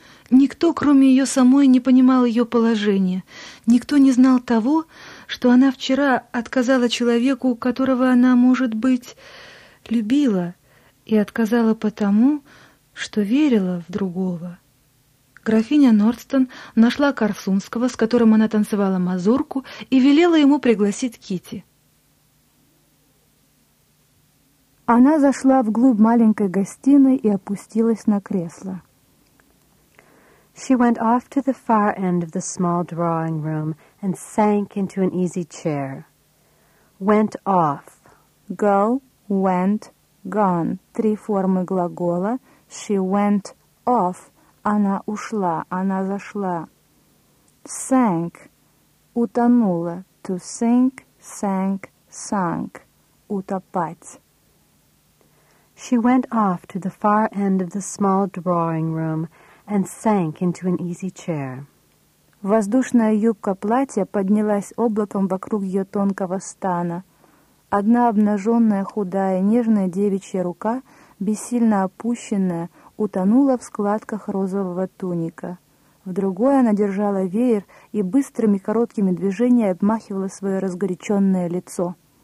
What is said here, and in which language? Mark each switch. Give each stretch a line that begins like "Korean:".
Russian: Никто, кроме ее самой, не понимал ее положения. Никто не знал того, что она вчера отказала человеку, которого она, может быть, любила, и отказала потому, что верила в другого. Графиня Нордстон нашла Корсунского, с которым она танцевала мазурку, и велела ему пригласить Кити. Она зашла вглубь маленькой гостиной и опустилась на кресло.
English: She went off to the far end of the small drawing room and sank into an easy chair. Went off. Go, went, gone.
Russian: Три формы глагола.
English: She went off.
Russian: Она ушла. Она зашла.
English: Sank.
Russian: Утонула.
English: To sink, sank, sunk.
Russian: Утопать.
English: She went off to the far end of the small drawing room and sank into an easy chair.
Russian: Воздушная юбка платья поднялась облаком вокруг ее тонкого стана. Одна обнаженная, худая, нежная девичья рука, бессильно опущенная, утонула в складках розового туника. В другой она держала веер и быстрыми короткими движениями обмахивала свое разгоряченное лицо.